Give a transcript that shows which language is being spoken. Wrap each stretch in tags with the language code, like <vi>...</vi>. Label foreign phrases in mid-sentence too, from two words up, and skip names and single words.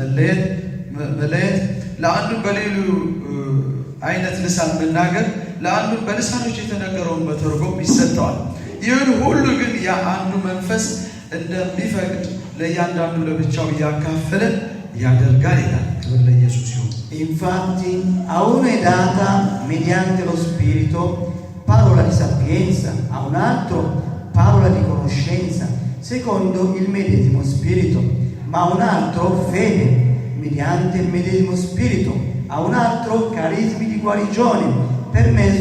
<am>መለየት፣ ለአንዱም በሌሉ አይነት ልሳን መናገር፣ ለአንዱም በልሳኖች የተነገረውን መተርጎም ይሰጠዋል። ይህን ሁሉ ግን ያ አንዱ መንፈስ እንደሚፈቅድ ለእያንዳንዱ ለብቻው እያካፈለ ያደርጋል ይላል። ክብር ለኢየሱስ ይሁን።</am> <it>Infatti a uno è data mediante lo Spirito parola di sapienza, a un altro parola di conoscenza secondo il medesimo Spirito, ma a un altro fede mediante il medesimo Spirito, a un altro carismi di guarigione per mezzo</it>